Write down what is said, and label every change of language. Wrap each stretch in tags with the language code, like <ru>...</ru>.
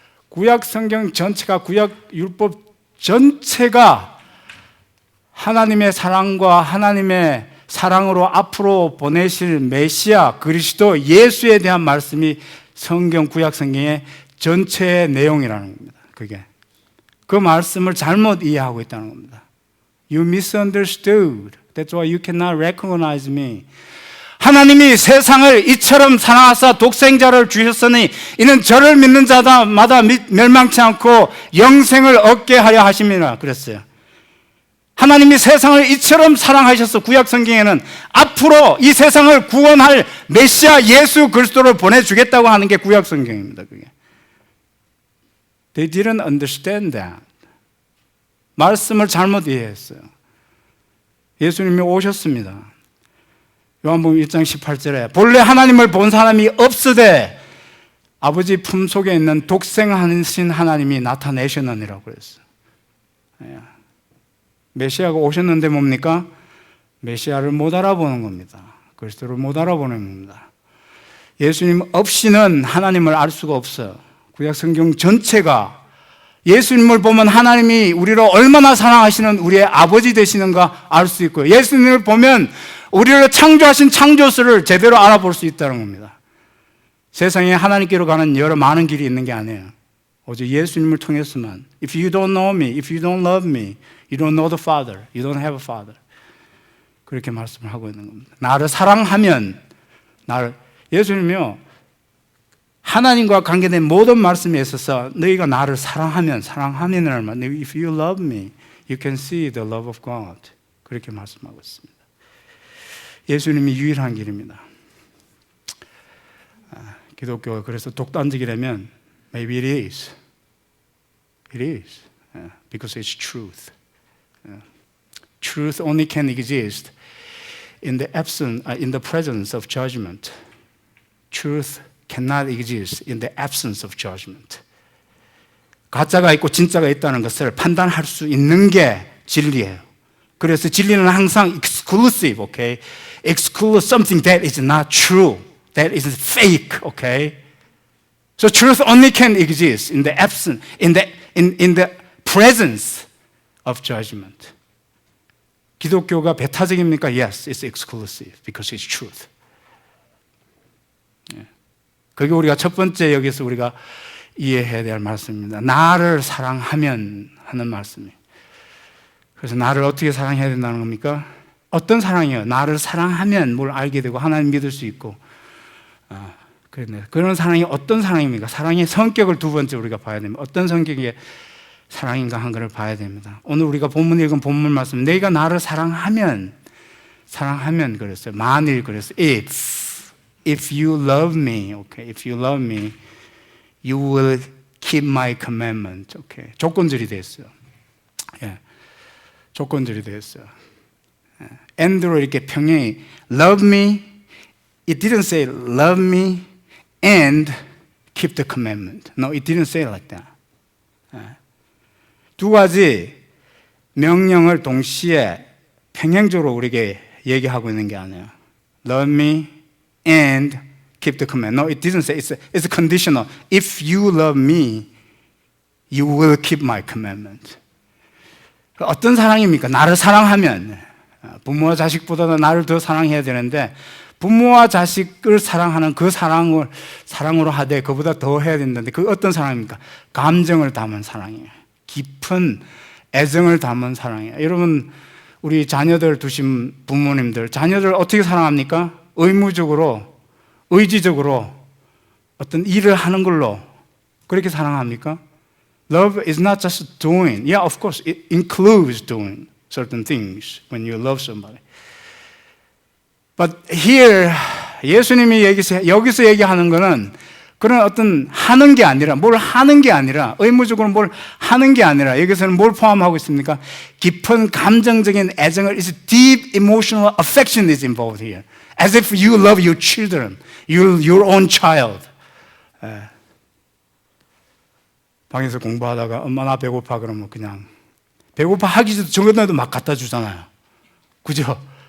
<ko>구약 성경 전체가 구약 율법 전체가 하나님의 사랑과 하나님의 사랑으로 앞으로 보내실 메시아 그리스도 예수에 대한 말씀이 성경 구약 성경의 전체의 내용이라는 겁니다. 그게 그 말씀을 잘못 이해하고 있다는 겁니다.</ko> <en>You misunderstood. That's why you cannot recognize me.</en> <ko>하나님이 세상을 이처럼 사랑하사 독생자를 주셨으니 이는 저를 믿는 자마다 멸망치 않고 영생을 얻게 하려 하심이라 그랬어요. 하나님이 세상을 이처럼 사랑하셔서 구약 성경에는 앞으로 이 세상을 구원할 메시아 예수 그리스도를 보내주겠다고 하는 게 구약 성경입니다. 그게.</ko> <en>They didn't understand that.</en> <ko>말씀을 잘못 이해했어요. 예수님이 오셨습니다. 요한복음 1장 18절에 본래 하나님을 본 사람이 없으되 아버지 품속에 있는 독생하신 하나님이 나타내셨느니라고 그랬어요. 메시아가 오셨는데 뭡니까? 메시아를 못 알아보는 겁니다. 그리스도를 못 알아보는 겁니다. 예수님 없이는 하나님을 알 수가 없어요. 구약 성경 전체가 예수님을 보면 하나님이 우리를 얼마나 사랑하시는 우리의 아버지 되시는가 알 수 있고요. 예수님을 보면 우리를 창조하신 창조주를 제대로 알아볼 수 있다는 겁니다. 세상에 하나님께로 가는 여러 많은 길이 있는 게 아니에요. 오직 예수님을 통해서만.</ko> <en>If you don't know me, if you don't love me, you don't know the Father. You don't have a Father.</en> <ko>그렇게 말씀을 하고 있는 겁니다. 나를 사랑하면 예수님이요 하나님과 관계된 모든 말씀에 있어서 너희가 나를 사랑하면을 말.</ko> <en>If you love me, you can see the love of God.</en> <ko>그렇게 말씀하고 있습니다. 예수님이 유일한 길입니다. 기독교가 그래서 독단적이라면</ko> <en>maybe it is. It is. Because it's truth. Truth only can exist in the presence of judgment. Truth cannot exist in the absence of judgment.</en> <ko>가짜가 있고 진짜가 있다는 것을 판단할 수 있는 게 진리예요. 그래서 진리는 항상 exclusive, okay?</ko> <en>Exclude something that is not true, that is fake, okay? So truth only can exist in the absence, in the presence of judgment.</en> <ko>기독교가 배타적입니까?</ko> <en>Yes, it's exclusive because it's truth.</en> <ko>그게 우리가 첫 번째 여기서 우리가 이해해야 될 말씀입니다. 나를 사랑하면 하는 말씀이에요. 그래서 나를 어떻게 사랑해야 된다는 겁니까? 어떤 사랑이에요? 나를 사랑하면 뭘 알게 되고 하나님 믿을 수 있고 그런 사랑이 어떤 사랑입니까? 사랑의 성격을 두 번째 우리가 봐야 됩니다. 어떤 성격의 사랑인가 한 것을 봐야 됩니다. 오늘 우리가 본문 읽은 본문 말씀 내가 나를 사랑하면 그랬어요. 만일 그랬어요.</ko> <en>If you love me, okay, if you love me, you will keep my commandment.</en> <ko>Okay, 조건절이 됐어요. 예, 조건절이 됐어요. and로 이렇게 평행이</ko> <en>love me, it didn't say love me and keep the commandment. No, it didn't say like that.</en> <ko>두 가지 명령을 동시에 평행적으로 우리에게 얘기하고 있는 게 아니에요.</ko> <en>Love me and keep the command. No, it didn't say. It's conditional. If you love me, you will keep my commandment.</en> <ko>어떤 사랑입니까? 나를 사랑하면 부모와 자식보다는 나를 더 사랑해야 되는데 부모와 자식을 사랑하는 그 사랑으로 하되 그보다 더 해야 된다는데 그 어떤 사랑입니까? 감정을 담은 사랑이에요. 깊은 애정을 담은 사랑이에요. 여러분 우리 자녀들 두신 부모님들 자녀들 어떻게 사랑합니까? 의무적으로 의지적으로 어떤 일을 하는 걸로 그렇게 사랑합니까?</ko> <en>Love is not just doing. Yeah, of course, it includes doing certain things when you love somebody. But here,</en> <ko>예수님이 여기서 얘기하는 거는 그런 어떤 하는 게 아니라, 뭘 하는 게 아니라, 의무적으로 뭘 하는 게 아니라, 여기서는 뭘 포함하고 있습니까? 깊은 감정적인 애정을,</ko> <en>it's deep emotional affection is involved here. As if you love your children, your own child.</en> <ko>방에서 공부하다가 엄마 나 배고파 그러면 그냥 배고파 하기 전에도 막 갖다 주잖아요. 그죠?</ko>